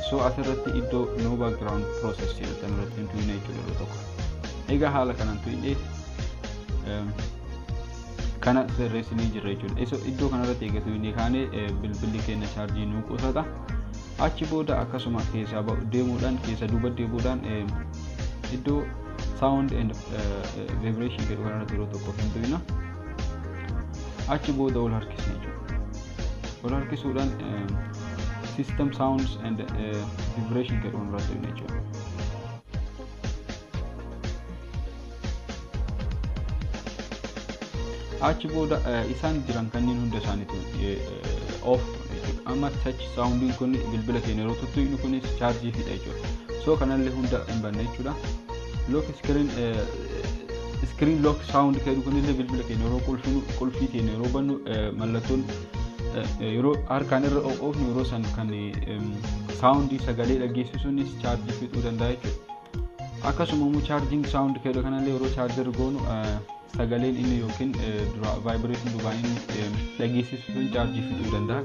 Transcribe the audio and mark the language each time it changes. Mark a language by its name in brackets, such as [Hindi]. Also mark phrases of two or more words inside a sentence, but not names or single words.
[Oromo] So asirratti iddoo [English] no background process [Oromo] jedhu kanarratti tuqne jechuudha yeroo tokko. Egaa haala kanaan tuqne kana sirreessinee jirra jechuudha. Iddoo kanarratti eegatu inni kaanee bilbilli keenya chaarjii nu qusata. Achi booda akkasuma keessa deemuudhaan keessa duuba deebi'uudhaan iddoo [English] sound and vibration [Oromo] jedhu kanarratti yeroo tokko tuqna. Achi booda ol harkisna jechuudha. Ol harkisuudhaan [English] system sounds and vibration [Oromo] jedhu kanarratti tuqna jechuudha. Achi booda isaan jiran kanneen hunda isaaniitu off amma [English] touch sounding [Oromo] kun bilbila keenya yeroo tuqnu kunis chaarjii fixa jechuudha. So kanallee hunda hin banne jechuudha. [English] Lock screen lock sound [Oromo] jedhu kunillee bilbila keenya yeroo qulfii keenya yeroo bannu mallattoon yeroo harkaan irra oofnu yeroo san kan soundii sagalee dhageessisuunis chaarjii fixuu danda'a jechuudha. Akkasuma immoo [English] charging sound [Oromo] jedhu kanallee yeroo charger goonu sagaleen inni yookiin dura vibration dhugaan inni dhageessisu sun charge fixuu danda'a.